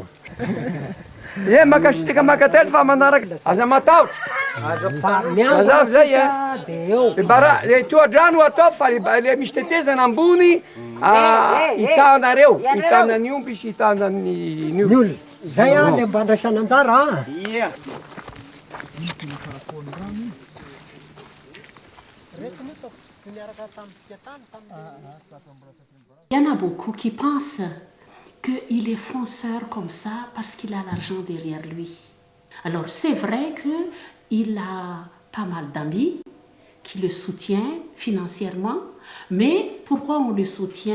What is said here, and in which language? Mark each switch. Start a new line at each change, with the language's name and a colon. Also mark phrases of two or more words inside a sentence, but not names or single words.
Malagasy: Makasitraka makatelo fa manaraka aza matahotra. Mazava zay e. Toadrano atao fa le misy tetezana ambony hitanareo, hitanany omby sy hitanany olona. Zay le mba andraisana anjara.
French: Il y en a beaucoup qui pensent qu'il est fonceur comme ça parce qu'il a l'argent derrière lui. Alors c'est vrai qu'il a pas mal d'amis qui le soutiennent financièrement, mais pourquoi on le soutient?